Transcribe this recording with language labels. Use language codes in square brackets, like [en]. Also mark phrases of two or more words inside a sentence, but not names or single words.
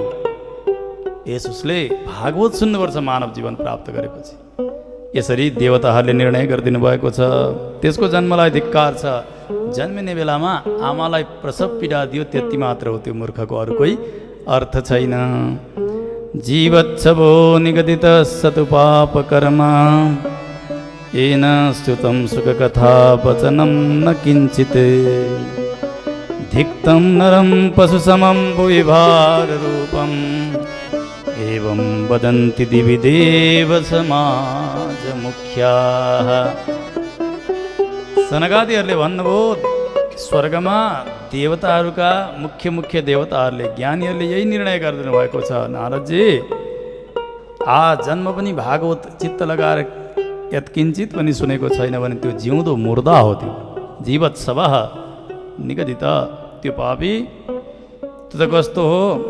[ne] उसले भागवत सुन्नुपर्छ मानव जीवन प्राप्त गरेपछि। यसरी देवताहरूले निर्णय गरिदिनु भएको छ। त्यसको जन्मलाई धिक्कार छ। जन्मिने बेलामा आमालाई प्रसव पीडा दियो, त्यति मात्र हो। त्यो मूर्खको अरू कोही अर्थ छैन। [sa] जीवच्छवो निगदित सतु पाप कर्म येन स्तुतं सुखकथा वचनं न किञ्चित् धिक्तं नरं पशुसमं भुवि भाररूपम् एवं वदन्ति दिवि देव समाज मुख्याः। [ne] सनकादिहरूले भन्नुभयो, स्वर्गमा देवताहरूका मुख्य देवताहरूले, ज्ञानीहरूले यही निर्णय गरिदिनु भएको छ, नारदजी जन्म पनि भागवत चित्त लगाएर यत्किञ्चित पनि सुनेको छैन भने त्यो जिउँदो मुर्दा हो। त्यो [sa] जीवत्सवः निगदित, [ne] त्यो पापी त्यो त कस्तो हो?